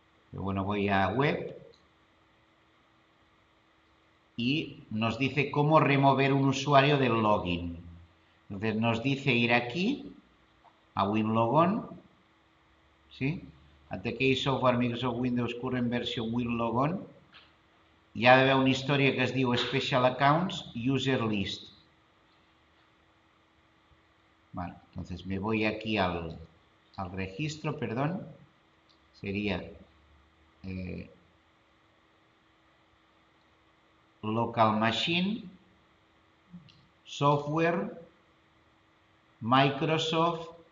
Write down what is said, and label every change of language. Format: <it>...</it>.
<es>Pero bueno, voy a web y nos dice cómo remover un usuario del login. Entonces nos dice ir aquí a WinLogon, ¿sí?</es> <en>ATK Software Microsoft Windows Current Version WinLogon.</en> <ca>Hi ha d'haver una història que es diu Special Accounts User List.</ca> <es>Vale, entonces me voy aquí al registro, perdón. Sería Local Machine, Software, Microsoft.</es>